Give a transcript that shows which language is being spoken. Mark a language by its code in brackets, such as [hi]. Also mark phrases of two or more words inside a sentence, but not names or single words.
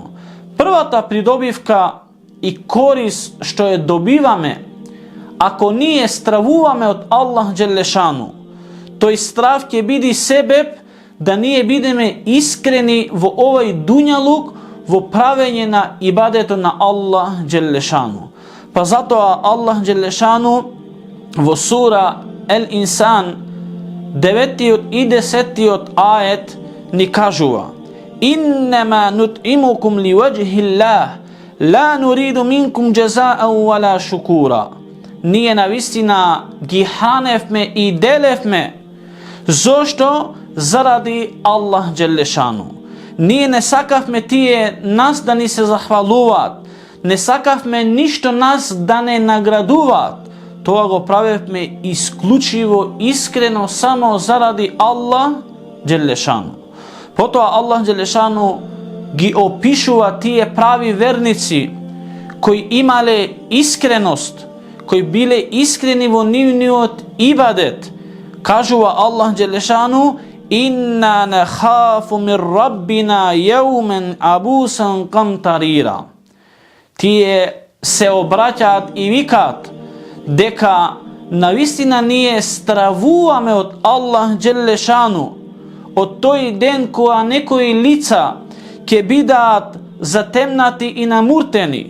[mk] Првата придобивка и корис што ја добиваме ако ние стравуваме од Аллах Джелешану, тој страв ќе биде себеб да ние бидеме искрени во овој дуњалук во правење на ибадето на Аллах Джелешану. Па затоа Аллах Джелешану во сура Ел-Инсан 9 и 10 ајет ни кажува: [ar] إنما نطعمكم لوجه الله لا نريد منكم جزاء ولا شكورا. [mk] Ние навистина ги храневме и делевме. Зошто? Заради Аллах Джелешану. Ние не сакавме тие нас да ни се захвалуваат, не сакавме ништо нас да не наградуваат. Тоа го правевме исклучиво, искрено, само заради Аллах Джелешану. Потоа Аллах Джелешану ги опишува тие прави верници кои имале искреност, кои биле искрени во нивниот ибадет. Кажува Аллах Джелешану: [ar] إنا نخاف من ربنا يوما عبوسا قمطريرا. [mk] Тие се обраќаат и викаат дека навистина ние стравуваме од Аллах Джелешану, од тој ден кога некои лица ќе бидаат затемнати и намуртени.